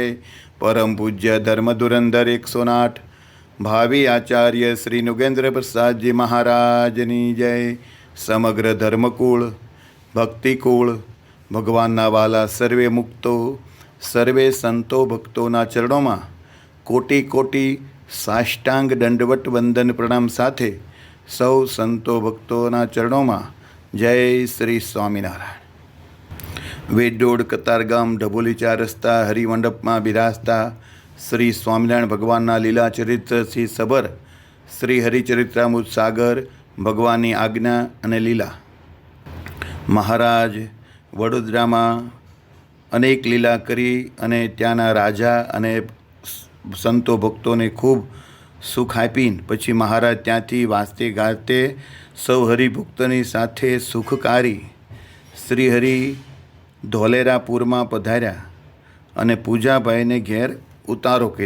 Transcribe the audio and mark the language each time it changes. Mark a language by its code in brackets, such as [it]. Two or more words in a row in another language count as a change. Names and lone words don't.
[gu] પરમ પૂજ્ય ધર્મ ધુરંધર 108 ભાવી આચાર્ય શ્રી નુગેંદ્ર પ્રસાદ જી મહારાજની જય। સમગ્ર ધર્મકુળ ભક્તિકુળ ભગવાનના વાલા સર્વે મુક્તો સર્વે સંતો ભક્તોના [hi] चरणों में [gu] કોટિ કોટિ સાષ્ટાંગ દંડવત વંદન પ્રણામ સાથે સૌ સંતો ભક્તોના [hi] चरणों में [gu] જય શ્રી સ્વામિનારાયણ। વેડોડ કતારગામ ઢબોલી 4 રસ્તા હરિમંડપ માં બિરાજતા શ્રી સ્વામિનારાયણ ભગવાનના લીલા ચરિત્ર સે સબર શ્રી હરિચરિત્રામૃત સાગર ભગવાનની આજ્ઞા અને લીલા। મહારાજ વડોદરા માં અનેક લીલા કરી અને ત્યાંના રાજા અને સંતો ભક્તો ને ખૂબ સુખ આપીને પછી મહારાજ ત્યાંથી વાસ્તે ગાતે સૌ હરિભક્તોની સાથે સુખકારી શ્રીહરિ ધોલેરાપુર માં પધાર્યા અને પૂજાભાઈ ને ઘેર ઉતારો કર્યો।